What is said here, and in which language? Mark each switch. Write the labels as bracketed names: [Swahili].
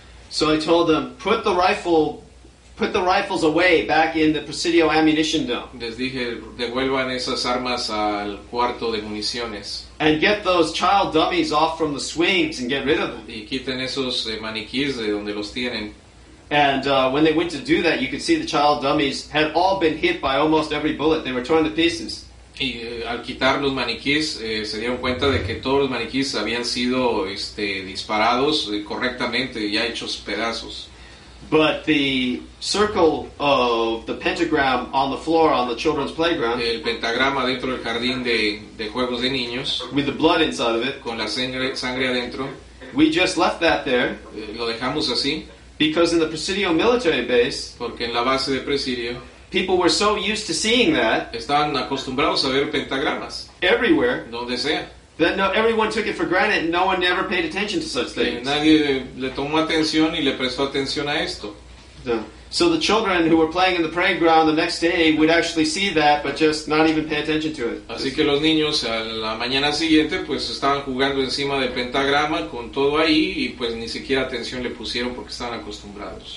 [English] So I told them, put the rifles away back in the Presidio ammunition dome, [Spanish] Les dije, devuelvan esas armas al cuarto de municiones [English] and get those child dummies off from the swings and get rid of them. [Spanish] y quiten esos maniquíes de donde los tienen. [English] And when they went to do that, you could see the child dummies had all been hit by almost every bullet. They were torn to pieces. [Spanish] Y al quitar los maniquíes se dieron cuenta de que todos los maniquíes habían sido disparados correctamente, ya hechos pedazos. [English] But the circle of the pentagram on the floor on the children's playground, [Spanish] El pentagrama dentro del jardín de juegos de niños, [English] with the blood inside of it, [Spanish] con la sangre adentro, [English] we just left that there [Spanish] lo dejamos así, [English] because in the Presidio military base, [Spanish] porque en la base de Presidio [English] people were so used to seeing that [Spanish] estaban acostumbrados a ver pentagramas, [English] everywhere [Spanish] donde sea. [English] that everyone took it for granted and no one ever paid attention to such things. [Spanish] Nadie le tomó atención y le prestó atención a esto. [English] So the children who were playing in the playground the next day would actually see that, but just not even pay attention to it. [Spanish] Así que los niños a la mañana siguiente pues estaban jugando encima del pentagrama con todo ahí y pues ni siquiera atención le pusieron porque estaban acostumbrados.